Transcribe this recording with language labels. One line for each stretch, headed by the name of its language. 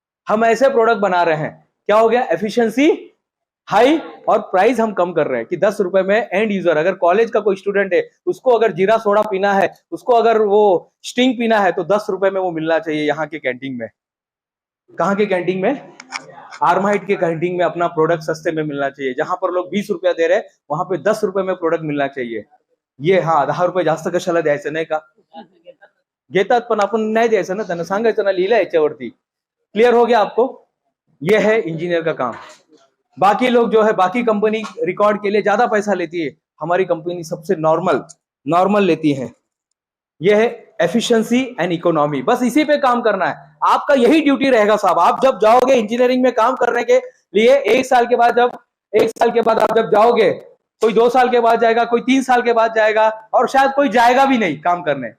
Hindi: हम ऐसे प्रोडक्ट बना रहे हैं। क्या हो गया? एफिशिएंसी हाई और प्राइस हम कम कर रहे हैं कि 10 रुपए में एंड यूजर, अगर कॉलेज का कोई स्टूडेंट है, उसको अगर जीरा सोडा पीना है, उसको अगर वो स्टिंग पीना है, तो 10 रुपए में वो मिलना चाहिए यहाँ के कैंटीन में। कहाँ के कैंटीन में? आर्माइट के कैंटीन में अपना प्रोडक्ट सस्ते में मिलना चाहिए। जहां पर लोग 20 रुपया दे रहे, वहां पे 10 रुपए में प्रोडक्ट मिलना चाहिए।
Marathi: ये हाँ 10 रुपये जास्त कशाला द्यायचं नाही का? घेतात पण आपण नाही द्यायचं ना, त्यांना सांगायचं ना, लिहिलं याच्यावरती।
Hindi: क्लियर हो गया आपको? ये है इंजीनियर का काम। बाकी लोग जो है, बाकी कंपनी रिकॉर्ड के लिए ज्यादा पैसा लेती है, हमारी कंपनी सबसे नॉर्मल लेती है। यह है एफिशिएंसी एंड इकोनॉमी। बस इसी पे काम करना है। आपका यही ड्यूटी रहेगा साहब। आप जब जाओगे इंजीनियरिंग में काम करने के लिए, 1 साल के बाद आप जब जाओगे, कोई 2 साल के बाद जाएगा, कोई 3 साल के बाद जाएगा, और शायद कोई जाएगा भी नहीं काम करने।